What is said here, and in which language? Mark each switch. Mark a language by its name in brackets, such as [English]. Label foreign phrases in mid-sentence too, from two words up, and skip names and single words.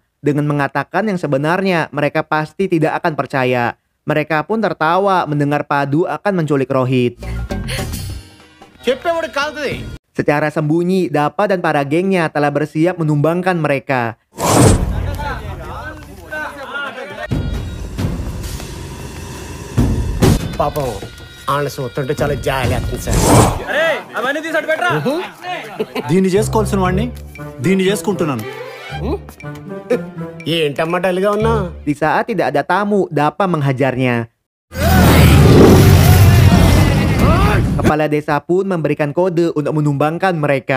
[Indonesian] Dengan mengatakan yang sebenarnya, mereka pasti tidak akan percaya. Mereka pun tertawa mendengar Padu akan menculik Rohit. [Telugu] చెప్పేవాడు కాదుది. [Indonesian] Secara sembunyi, Dapa dan para gengnya telah bersiap menumbangkan mereka. [Telugu] పాపం ఆయన చూస్తుంటే చాలా జాలి వేస్తుంది సార్. అవన్నీ తీసి అటు పెట్టరా. దీన్ని చేసుకోవాల్సిన వాడిని దీన్ని చేసుకుంటున్నాను. ఏంటమ్మా డల్గా ఉన్నా? [Indonesian] Di saat tidak ada tamu, Dapa menghajarnya. Kepala desa pun memberikan kode untuk menumbangkan mereka.